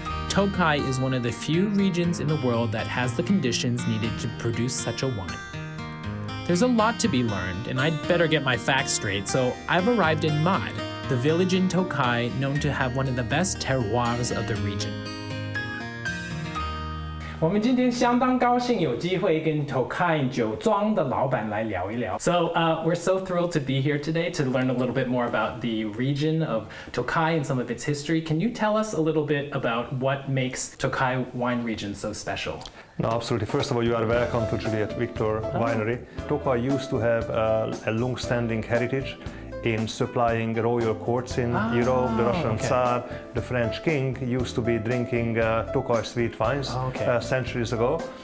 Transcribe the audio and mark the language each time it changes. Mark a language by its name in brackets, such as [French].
[English] Tokaji is one of the few regions in the world that has the conditions needed to produce such a wine. There's a lot to be learned, and I'd better get my facts straight, so I've arrived in Mad, the village in Tokaji known to have one of the best terroirs of the region. [Chinese] 我们今天相当高兴有机会跟 Tokaji 酒庄的老板来聊一聊. [English] So we're so thrilled to be here today to learn a little bit more about the region of Tokaji and some of its history. Can you tell us a little bit about what makes Tokaji wine region so special? No, absolutely. First of all, you are welcome to Juliet Victor Winery. Tokaji used to have a long-standing heritage in supplying royal courts in Europe. The Russian Tsar, the French king used to be drinking Tokaji sweet wines centuries ago.